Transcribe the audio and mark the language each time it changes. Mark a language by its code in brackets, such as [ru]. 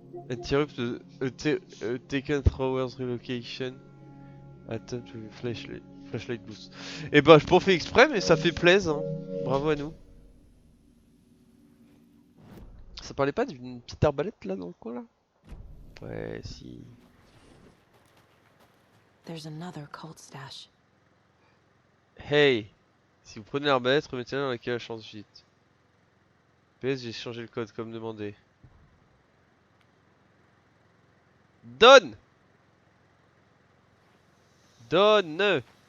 [en] Interrupt taken throwers relocation. Attempt to flashlight boost. [fr] Et bah, je pas fait exprès, mais ça fait plaisir. Hein. Bravo à nous. Ça parlait pas d'une petite arbalète là dans le coin là? Ouais, si. [en] There's another cult stash. Hey! [fr] Si vous prenez l'arbalète, remettez-la dans la cage à chance vite. PS, j'ai changé le code comme demandé. Donne! Donne!